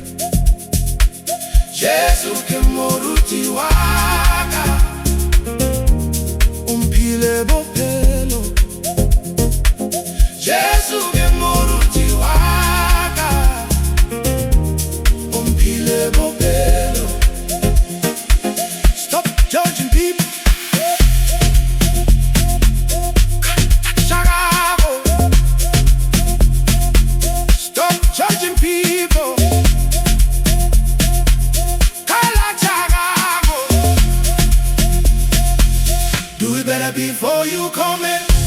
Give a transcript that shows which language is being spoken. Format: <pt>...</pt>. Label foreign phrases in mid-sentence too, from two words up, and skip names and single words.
<st>Jesu ke moruti wa ka, umphile bophelo. Jesu ke moruti wa ka, umphile bophelo.</st> <en>Stop judging people. Stop judging people. Do it better before you comment.</en>